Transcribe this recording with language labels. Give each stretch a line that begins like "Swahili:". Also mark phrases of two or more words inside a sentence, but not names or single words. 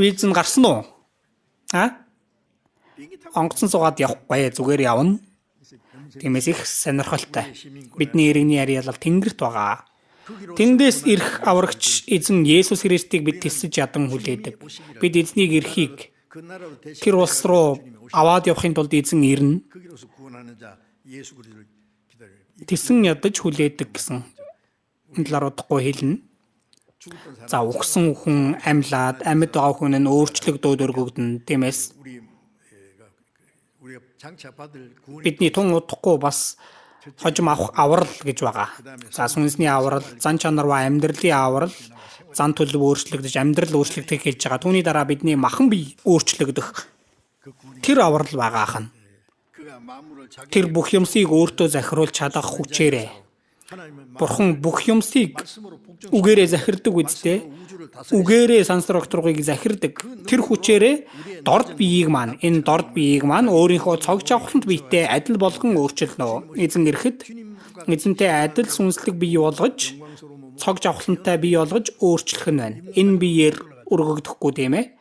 Mongolian: Виз нь гарсан уу?
Korean: 비행기 타고
Mongolian: Онгоцон суугаад явахгүй зүгээр явна. Тиймээс их сонирхолтой. Бидний иргэний харьяалал Тэнгэрт байгаа. Тэндээс ирэх аврагч эзэн Есүс Христийг бид тэсэж ядан хүлээдэг. Бид эзнийг эрхийг
Korean: 그 나라로 대신
Mongolian: тэр улс руу аваад явахын тулд эзэн ирнэ.
Korean: 거기로서 구원하는 자 예수 그리스도를 기다려요.
Mongolian: Тэсэн ядаж хүлээдэг гэсэн. Энэ талаар удахгүй хэлнэ.
Korean: 죽었던 사람
Mongolian: За угсан хүн амьлаад амьд байгаа хүн нь өөрчлөгдөөд өргөгдөн. Тиймээс
Korean: 우리가 장차 받을 구원의
Mongolian: бидний тун удахгүй бас хожим авах аврал гэж байгаа. За сүнсний аврал, зан чанар ба амьдралын аврал, зан төлөв өөрчлөгдөж, амьдрал өөрчлөгдөх хэлж байгаа. Түүний дараа бидний махан бие өөрчлөгдөх
Korean: 그 구원이
Mongolian: тэр аврал байгаа хан.
Korean: 그가 만물을 자기
Mongolian: Тэр бүх юмсыг өөртөө захируулж чадах хүчээрээ.
Korean: 하나님은
Mongolian: Бурхан бүх юмсыг
Korean: 말씀으로 복종
Mongolian: үгээрээ захирдаг үстэй.
Korean: 우주를 다스리
Mongolian: Үгээрээ сансар окторгыг захирдаг. Тэр хүчээрээ дорд биеийг маань энэ дорд биеийг маань өөрийнхөө цог жавхланд биетэй адил болгон өөрчилнө. Эзэн ирэхэд эзэнтэй адил сүнслэг бие болгож цог жавхлантай бие болгож өөрчлөх нь байна. Энэ биеэр өргөгдөхгүй тийм ээ.